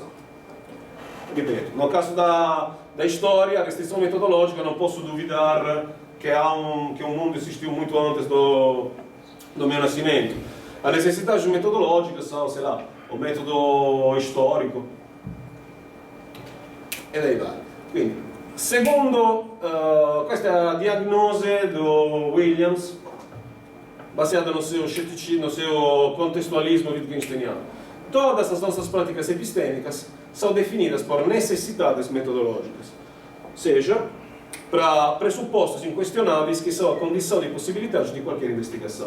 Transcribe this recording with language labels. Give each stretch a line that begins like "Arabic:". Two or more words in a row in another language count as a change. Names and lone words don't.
Portuguese: Ripeto, no caso da história, a restrição metodológica, não posso duvidar que o mundo existiu muito antes do meu nascimento. As necessidades metodológicas são, sei lá, o método storico, e daí vai.
Italian: Quindi, secondo questa è
Portuguese: a diagnose do Williams, baseada no seu ceticismo, no seu contextualismo wittgensteiniano. Todas as nossas práticas epistêmicas são definidas por necessidades metodológicas, ou seja, para pressupostos inquestionáveis que são a condição de possibilidade de qualquer investigação.